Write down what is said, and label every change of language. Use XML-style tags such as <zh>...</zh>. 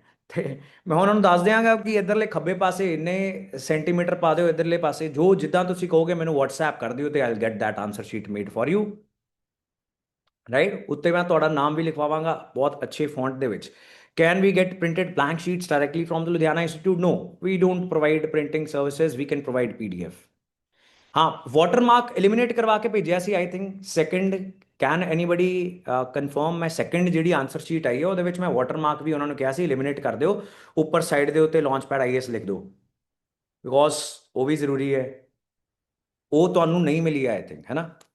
<pa>ਤੇ ਮੈਂ ਉਹਨਾਂ ਨੂੰ ਦੱਸ ਦਿਆਂਗਾ ਕਿ ਇਧਰਲੇ ਖੱਬੇ ਪਾਸੇ ਇੰਨੇ ਸੈਂਟੀਮੀਟਰ ਪਾ ਦਿਓ ਇਧਰਲੇ ਪਾਸੇ ਜੋ ਜਿੱਦਾਂ ਤੁਸੀਂ ਕਹੋਗੇ ਮੈਨੂੰ WhatsApp ਕਰ ਦਿਓ ਤੇ</pa> <en>I'll get that answer sheet made for you</en> <pa>right ਉੱਤੇ ਮੈਂ ਤੁਹਾਡਾ ਨਾਮ ਵੀ ਲਿਖਵਾਵਾਂਗਾ ਬਹੁਤ ਅੱਛੇ ਫੌਂਟ ਦੇ ਵਿੱਚ</pa> <en>can we get printed blank sheets directly from the Ludhiana Institute? No, we don't provide printing services. We can provide PDF.</en> <hi>हाँ watermark eliminate करवा के भेजा</hi> <pa>ਸੀ I think second</pa> <en>can anybody confirm</en> <pa>ਮੈਂ ਸੈਕਿੰਡ ਜਿਹੜੀ answer sheet ਆਈ ਹੈ ਉਹਦੇ ਵਿੱਚ ਮੈਂ ਵਾਟਰਮਾਰਕ ਵੀ ਉਹਨਾਂ ਨੂੰ ਕਿਹਾ ਸੀ ਐਲੀਮੀਨੇਟ ਕਰ ਦਿਓ ਉੱਪਰ ਸਾਈਡ ਦੇ ਉੱਤੇ ਲਾਂਚਪੈਡ ਆਈਐਸ ਲਿਖ ਦਿਓ ਬਿਕੋਜ਼ ਉਹ ਵੀ ਜ਼ਰੂਰੀ ਹੈ ਉਹ ਤੁਹਾਨੂੰ ਨਹੀਂ ਮਿਲੀ ਆਈ ਥਿੰਕ ਹੈ ਨਾ</pa>